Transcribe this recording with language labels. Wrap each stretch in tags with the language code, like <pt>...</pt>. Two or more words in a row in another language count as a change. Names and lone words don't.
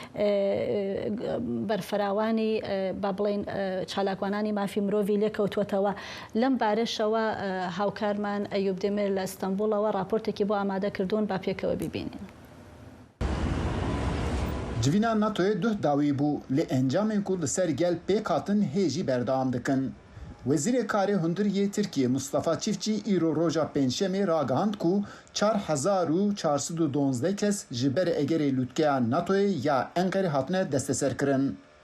<ckb>بەرفراوانی با بڵێن چالاکوانانی مافی مرۆڤی لێکەوتوەتەوە لەم بارەشەوە هاوکارمان ئەیوب دێمێر لە ئەستەمبوڵەوە راپۆرتێکی بۆ ئامادە کردوون با پێکەوە بیبینین.</ckb> <ku>Civîna NATOyê duh dawî bû lê encamên ku li ser gel pêk hatin hê jî berdewam dikin. Wezîrê Karê Hundiriyê Tirkiye Mustafa Çiftçî îro roja pênçemê ragihand ku 4412 kes ji ber egerê lûtkeya NATOyê ya Enqerê hatine desteserkirin.</ku>